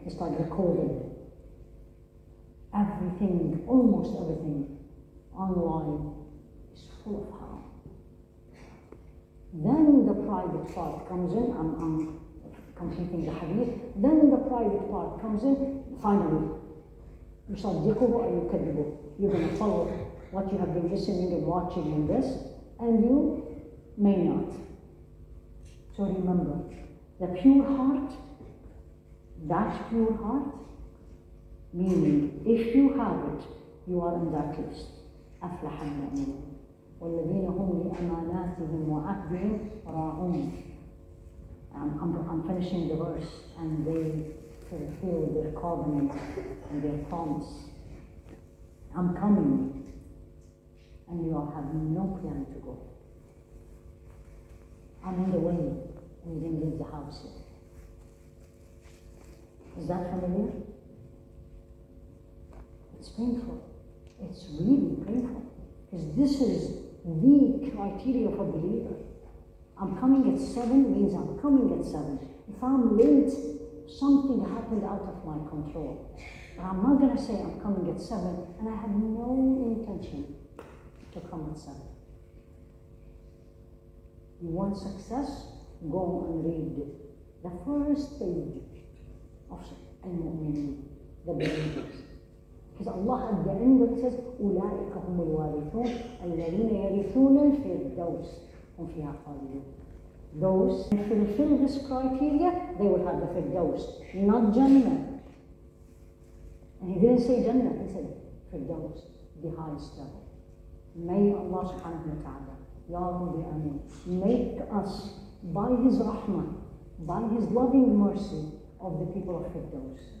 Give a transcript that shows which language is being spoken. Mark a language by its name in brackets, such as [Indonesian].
[English] It's like the COVID. Everything, almost everything online is full of harm. Then the private part comes in. I'm completing the hadith. Then the private part comes in. Finally, [Arabic] يصدقه أو يكذبه. [English] You're going to follow what you have been listening and watching in this, and you may not. So remember, the pure heart, that pure heart, meaning if you have it, you are in that list. [Arabic] أفلح المؤمنون والذين هم لأماناتهم وعهدهم راعون. [English] I'm finishing the verse, and they fulfill their covenant and their promise. I'm coming, and you all have no plan to go. I'm on the way, and you didn't leave the house yet. Is that familiar? It's painful. It's really painful. Because this is the criteria of a believer. I'm coming at 7 means I'm coming at 7. If I'm late, something happened out of my control. But I'm not going to say I'm coming at 7 and I have no intention to come at 7. You want success? Go and read the first page of Al-Mu'mineen, the believers. Because Allah at the end of it says, [Arabic] أولئك هم الوارثون الذين يرثون الفردوس هم فيها خالدون. [English] Those who fulfill this criteria, they will have the Firdaus, not Jannah. And He didn't say Jannah, He said Firdaus, the highest level. May Allah subhanahu wa ta'ala, Ya Rabbi Ameen, make us, by His rahmah, by His loving mercy, of the people of Firdaus.